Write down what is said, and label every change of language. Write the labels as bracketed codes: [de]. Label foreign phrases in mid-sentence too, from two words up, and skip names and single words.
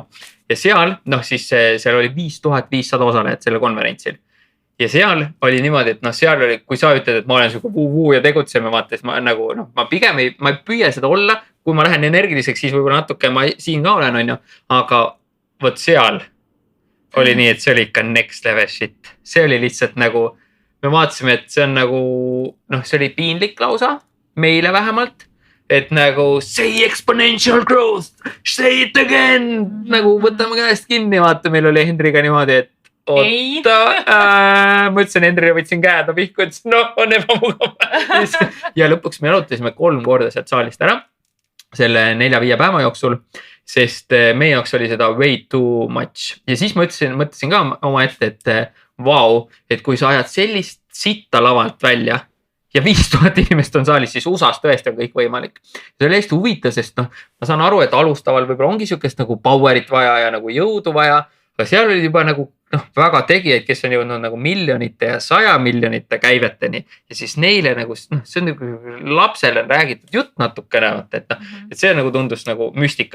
[et] Ja seal, siis seal oli 5500 osalejat selle konverentsil. Ja seal oli niimoodi, et seal oli, kui sa ütled, et ma olen siuke vuu ja tegutseme, vaata, siis ma nagu, ma pigem ma ei püüa seda olla, kui ma lähen energiliseks, siis võib-olla natuke ma siin ka olen, on ju, aga võt seal oli nii, et see oli ikka [en] next level shit. [et] See oli lihtsalt nagu, me vaatasime, et see on nagu, see oli piinlik lausa, meile vähemalt, et nagu [en] say exponential growth, say it again, [et] nagu võtame käest kinni, vaata, meil oli Hendriga niimoodi, et oota, ma ütlesin Hendrile, võtsin käed pihku, ütlesin, on ebamugav. Ja lõpuks me arutasime 3 korda sealt saalist ära selle 4-5 päeva jooksul, sest meie jaoks oli seda [en] way too much. [et] Ja siis ma mõtlesin ka oma ette, et vau, et kui sa ajad sellist sitta lavalt välja ja 5000 inimest on saalis, siis USAs tõesti on kõik võimalik. See oli hästi huvitav, sest ma saan aru, et alustaval võib-olla ongi siukest nagu powerit vaja ja nagu jõudu vaja, aga seal oli juba nagu väga tegijaid, kes on jõudnud nagu miljonite ja 100 miljonite käiveteni ja siis neile nagu, see on nagu lapsele räägitud jutt natukene, et see nagu tundus nagu müstika.